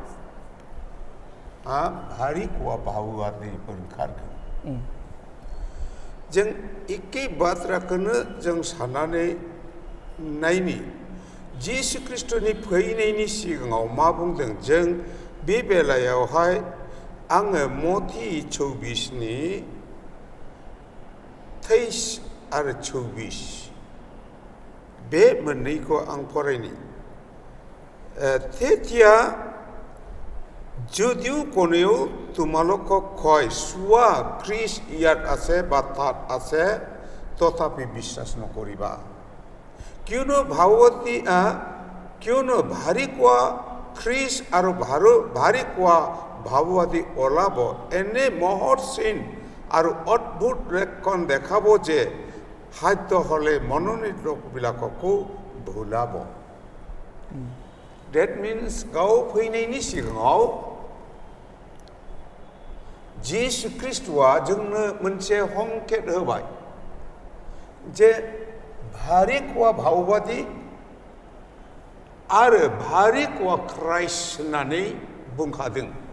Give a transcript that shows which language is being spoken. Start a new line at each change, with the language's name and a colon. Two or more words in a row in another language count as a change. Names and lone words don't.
Bodo: भारी खहा बाहुआ दैफोर ओंखारगोन जों एखे बाथ्राखौनो जों साननानै नायनि जिसु ख्रीष्टनि फैनायनि सिगाङाव मा बुंदों जों बे बेलायावहाय आङो मथि 24नि 23 आरो 24 बे मोननैखौ आं फरायनि তেতিয়া
Assamese: যদিও কোনেও তোমালোকক কয় চোৱা খ্ৰীষ্ট ইয়াত আছে বা তাত আছে তথাপি বিশ্বাস নকৰিবা কিয়নো ভাৰী কোৱা খ্ৰীষ্ট আৰু ভাৰী কোৱা ভাৱবাদী ওলাব এনে মহৎ চিন আৰু অদ্ভুত লক্ষণ দেখাব যে সাধ্য হ'লে মনোনীত লোকবিলাককো ভুলাব
English: That means
Bodo: गाव फैनायनि सिगाङाव जिसु ख्रीष्टआ जोंनो मोनसे संकेत होबाय जे भारी खहा भावबादि आरो भारी खहा ख्राइस्ट होननानै बुंखादों